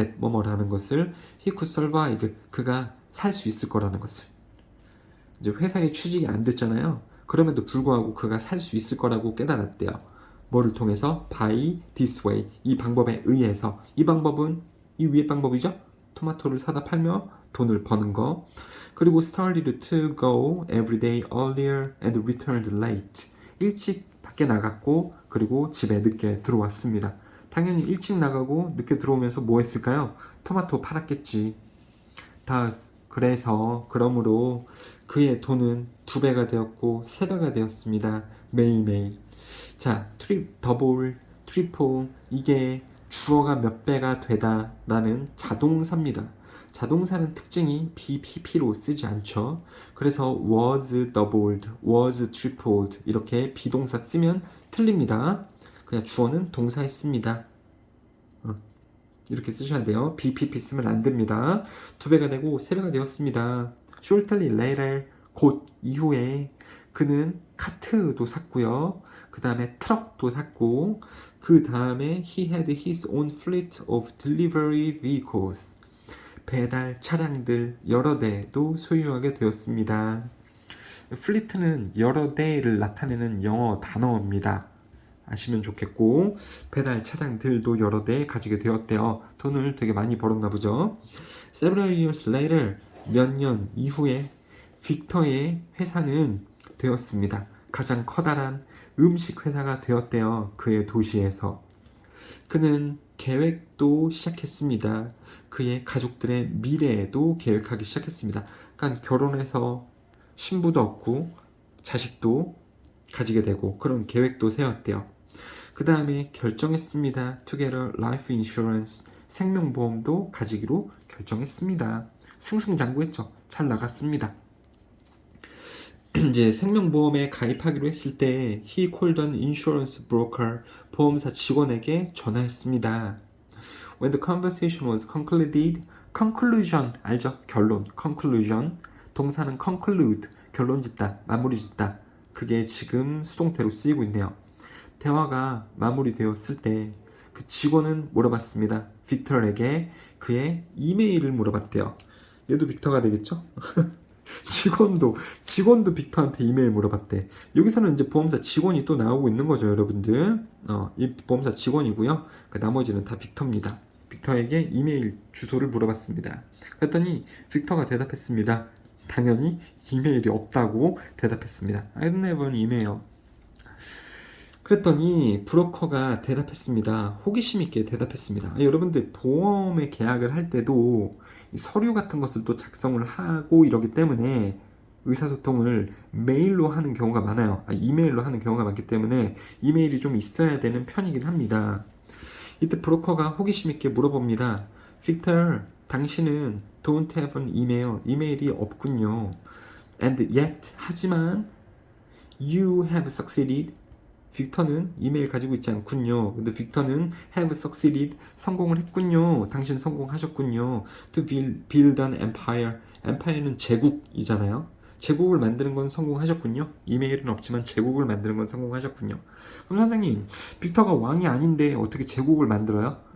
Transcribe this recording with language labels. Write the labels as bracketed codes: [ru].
[ko] that 뭐뭐라는 것을, [en] he could survive, [ko] 그가 살 수 있을 거라는 것을. 이제 회사에 취직이 안 됐잖아요. 그럼에도 불구하고 그가 살 수 있을 거라고 깨달았대요. 뭐를 통해서? [en] by this way, [ko] 이 방법에 의해서. 이 방법은 이 위의 방법이죠. 토마토를 사다 팔며 돈을 버는 거. [en] 그리고 started to go every day earlier and returned late. [ko] 일찍 밖에 나갔고 그리고 집에 늦게 들어왔습니다. 당연히 일찍 나가고 늦게 들어오면서 뭐 했을까요? 토마토 팔았겠지. 그러므로 그의 돈은 2배가 되었고 3배가 되었습니다. 매일매일. 자, 더블, 트리플, 이게 주어가 몇 배가 되다 라는 자동사입니다. 자동사는 특징이 BPP로 쓰지 않죠. 그래서 [en] was doubled, was tripled [ko] 이렇게 비동사 쓰면 틀립니다. 그냥 주어는 동사에 씁니다. 이렇게 쓰셔야 돼요. BPP 쓰면 안 됩니다. 2배가 되고 3배가 되었습니다. [en] Shortly later, [ko] 곧 이후에 그는 카트도 샀고요. 그 다음에 트럭도 샀고, 그 다음에 [en] he had his own fleet of delivery vehicles. [ko] 배달 차량들 여러 대도 소유하게 되었습니다. 플리트는 여러 대를 나타내는 영어 단어입니다. 아시면 좋겠고, 배달 차량들도 여러 대 가지게 되었대요. 돈을 되게 많이 벌었나 보죠. [en] Several years later, [ko] 몇 년 이후에 빅터의 회사는 되었습니다. 가장 커다란 음식 회사가 되었대요. 그의 도시에서. 그는 계획도 시작했습니다. 그의 가족들의 미래에도 계획하기 시작했습니다. 그러니까 결혼해서 신부도 얻고 자식도 가지게 되고 그런 계획도 세웠대요. 그 다음에 결정했습니다. Together Life Insurance 생명보험도 가지기로 결정했습니다. 승승장구했죠. 잘 나갔습니다. 이제 생명보험에 가입하기로 했을 때 [en] he called an insurance broker [ko] 보험사 직원에게 전화했습니다. [en] When the conversation was concluded, conclusion 알죠? [ko] 결론, conclusion 동사는 conclude 결론 짓다, 마무리 짓다 그게 지금 수동태로 쓰이고 있네요. 대화가 마무리되었을 때 그 직원은 물어봤습니다. 빅터에게 그의 이메일을 물어봤대요. 얘도 빅터가 되겠죠? 직원도 빅터한테 이메일 물어봤대. 여기서는 이제 보험사 직원이 또 나오고 있는 거죠, 여러분들. 이 보험사 직원이고요. 그 나머지는 다 빅터입니다. 빅터에게 이메일 주소를 물어봤습니다. 그랬더니 빅터가 대답했습니다. 당연히 이메일이 없다고 대답했습니다. [en] I don't have an email. [ko] 그랬더니 브로커가 대답했습니다. 호기심 있게 대답했습니다. 여러분들 보험에 계약을 할 때도 서류 같은 것을 또 작성을 하고 이러기 때문에 의사소통을 메일로 하는 경우가 많아요. 이메일로 하는 경우가 많기 때문에 이메일이 좀 있어야 되는 편이긴 합니다. 이때 브로커가 호기심 있게 물어봅니다. 빅터, 당신은 [en] don't have an email. [ko] 이메일이 없군요. [en] And yet, [ko] 하지만 [en] you have succeeded. [ko] 빅터는 이메일 가지고 있지 않군요. 근데 빅터는 [en] have succeeded [ko] 성공을 했군요. 당신 성공하셨군요. [en] To build an empire. [ko] empire는 제국이잖아요. 제국을 만드는 건 성공하셨군요. 이메일은 없지만 제국을 만드는 건 성공하셨군요. 그럼 선생님, 빅터가 왕이 아닌데 어떻게 제국을 만들어요?